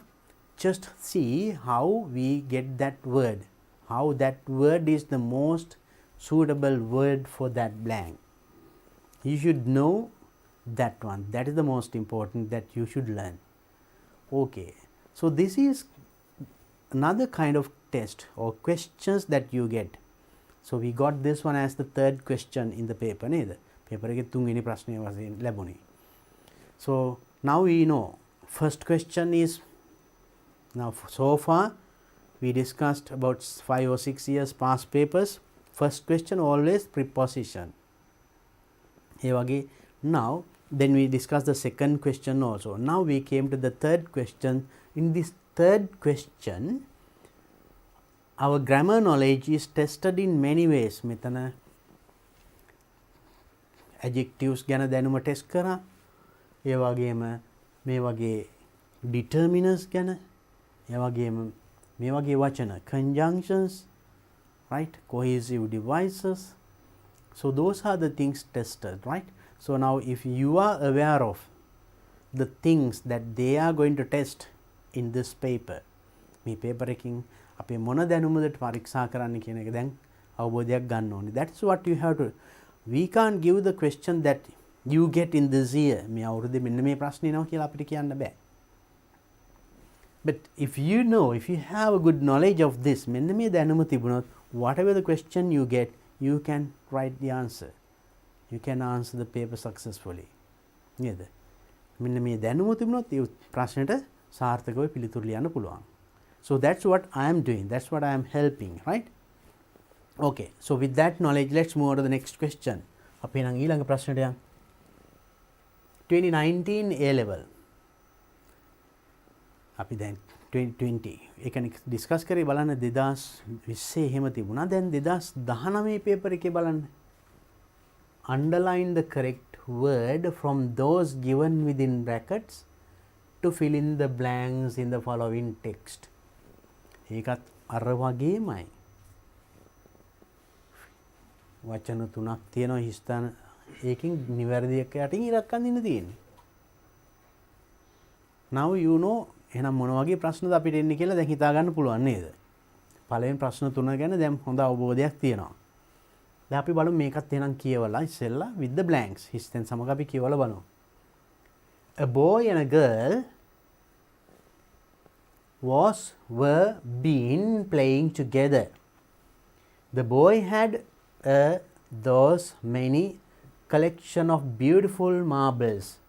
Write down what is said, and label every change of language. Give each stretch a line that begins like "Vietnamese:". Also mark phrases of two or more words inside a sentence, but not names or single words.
English: Just see how we get that word. How that word is the most suitable word for that blank. You should know that one. That is the most important that you should learn. Okay. So this is another kind of test or questions that you get. So we got this one as the third question in the paper නේද?
Sinhala: paper එකේ තුන්වෙනි ප්‍රශ්නය වශයෙන් ලැබුණේ.
English: So now we know first question is, now so far we discussed about 5 or 6 years past papers. First question always preposition.
Sinhala: ඒ වගේ
English: now then we discussed the second question also. Now we came to the third question. In this third question, our grammar knowledge is tested in many ways.
Sinhala: මෙතන adjectives ගැන දැනුම ටෙස්ට් කරා. ඒ වගේම මේ වගේ determiners ගැන, ඒ වගේම මේ වගේ වචන
English: conjunctions, right, cohesive devices. So those are the things tested, right? So now if you are aware of the things that they are going to test in this paper,
Sinhala: මේ paper එකකින් අපි මොන දැනුමද පරීක්ෂා කරන්න කියන එක දැන් අවබෝධයක් ගන්න ඕනේ.
English: That's what you have to. We can't give the question that you get in this year.
Sinhala: මේ අවුරුද්දේ මෙන්න මේ ප්‍රශ්නේ එනවා කියලා අපිට කියන්න බෑ.
English: But if you know, if you have a good knowledge of this,
Sinhala: මෙන්න මේ දැනුම තිබුණොත්
English: whatever the question you get, you can write the answer. You can answer the paper successfully.
Sinhala: නේද? මෙන්න මේ දැනුම තිබුණොත් ඒ ප්‍රශ්නෙට සාර්ථකව පිළිතුරු ලියන්න පුළුවන්.
English: So that's what I am doing. That's what I am helping, right? Okay. So with that knowledge, let's move on to the next question.
Sinhala: අපි නම් ඊළඟ ප්‍රශ්නට යමු. 2019
English: A level.
Sinhala: අපි දැන් 2020 ඒක ඩිස්කස් කරේ බලන්න 2020 එහෙම තිබුණා. දැන් 2019 පේපර් එකේ බලන්න.
English: Underline the correct word from those given within brackets to fill in the blanks in the following text.
Sinhala: ඒකත් අර වගේමයි. වචන තුනක් තියෙනවා හිස්තන ඒකෙන් නිවැරදි එක යටින් ඉරක් අඳින්න තියෙන්නේ.
English: Now you know
Sinhala: එහෙනම් මොන වගේ ප්‍රශ්නද අපිට එන්නේ කියලා දැන් හිතා ගන්න පුළුවන් නේද? පළවෙනි ප්‍රශ්න තුන ගැන දැන් හොඳ අවබෝධයක් තියෙනවා. දැන් අපි බලමු මේකත් එහෙනම් කියවලා ඉස්සෙල්ලා
English: with the blanks
Sinhala: හිස්තෙන් සමග අපි කියවලා බලමු.
English: A boy and a girl were been playing together. The boy had those many collection of beautiful marbles.